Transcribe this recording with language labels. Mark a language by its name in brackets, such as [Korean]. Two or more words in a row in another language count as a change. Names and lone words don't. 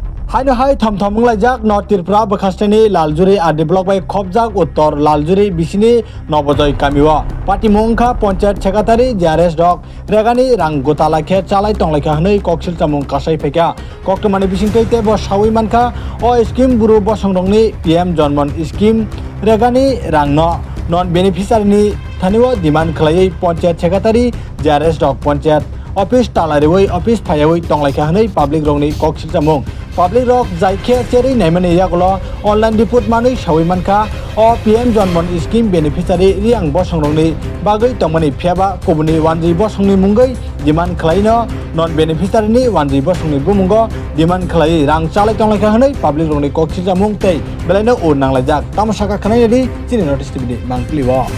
[Kok Borok] হাইনো হাই থমথম লাইজাক নর্থ ত্রিপুরা বখাস্তানি লালজুরি আদি ব্লক বাই খবজাক উত্তর লালজুরি বিসিনি নবজয় কামিওয়া পার্টি মুংখা পঞ্চায়েত সেক্রেটারি জিআরএস ডক রেগানি রাং গোতালাখে চালাই টংলাইখা হनै ককসিল চামুং কাসাই ফেকা কক্তমানি বিসিংতৈতে ব সাউই মানখা অ স্কিम बुरु बसंरंनि पीएम जनमन स्किम रेगानि रांनो नन बेनिफिसारिनि थानिव डिमान्ड खालायै पञ्चायत सेक्रेटारि जिआरएस डक पञ्चायत अफिस तालारिवै अफिस फायावै टंलाइखा हनै पाब्लिक रंनि ककसिल चामुं पाब्लिक रक जायखे चेरै नायमानि यागल अनलाइन रिपोर्ट मानै सावै मानखा अ पीएम जनमन स्किम बेनिफिसारि रियां बसंरंनि बागै तंमानि फेबा कबुनि वानजि बसंनि मुंगै डिमान्ड खालायनो नन बेनिफिसारिनि वानजि बसंनि बुमुंगो डिमान्ड खालायै रां चालाय टंलाइखा हनै पाब्लिक रंनि ककसिल चामुं तै बेलायनो उर नांलायजाक तामसाखा खानायनि चिनि नटिस टिभिनि मांक्लिव